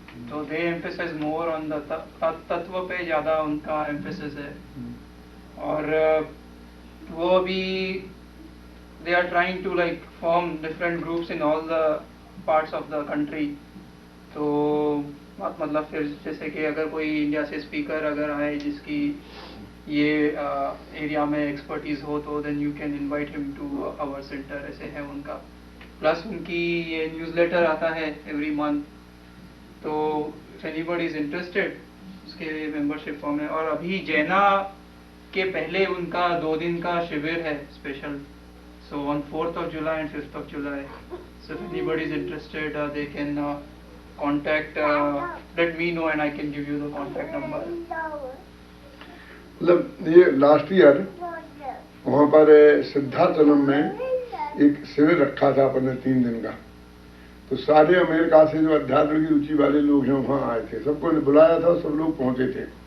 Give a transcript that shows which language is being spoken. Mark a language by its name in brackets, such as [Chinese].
[English] So they emphasize more on the [Hindi] तत्व पे ज़्यादा उनका [English] emphasis है। [Hindi] और वो अभी [English] they are trying to like form different groups in all the parts of the country. [Hindi] तो मतलब फिर जैसे कि अगर कोई इंडिया से स्पीकर अगर आए जिसकी ये एरिया में एक्सपर्टीज हो तो [English] then you can invite him to our centre, [Hindi] ऐसे है उनका। प्लस उनकी ये न्यूज़लेटर आता है एवरी मंथ, तो [English] if anybody is interested [Hindi] उसके लिए मेंबरशिप फॉर्म है। और अभी जैना के पहले उनका 2 दिन का शिविर है special, [English] so on 4th of July [Hindi] and 5th of July. [English] So if anybody is interested they can contact, let me know and I can give you the contact number. [Hindi] मतलब ये लास्ट ईयर वहाँ पर सिद्धार्थनम में एक शिविर रखा था अपन ने 3 दिन का। तो सारे अमेरिका से जो अध्यात्म की रुचि वाले लोग हैं वहां आए थे, सबको ने बुलाया था, सब लोग पहुंचे थे।